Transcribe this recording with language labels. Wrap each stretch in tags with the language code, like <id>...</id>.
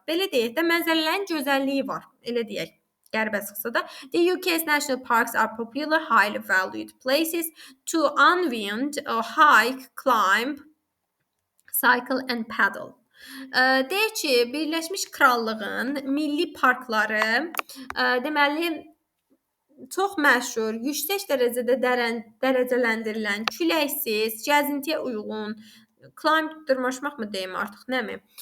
<az>Belə deyək də, mənzərələrin gözəlliyi var, elə deyək. Qəribə çıxsa da.</az> <en>The UK's national parks are popular, highly valued places to unwind, hike, climb, cycle and paddle.</en> <az>Deyir ki, Birləşmiş Krallığın milli parkları deməli çox məşhur, yüksək dərəcədə dərəcələndirilən, küləksiz, gəzintiyə uyğun, climb dırmaşmaq mı deyim artıq, nəmi?</az>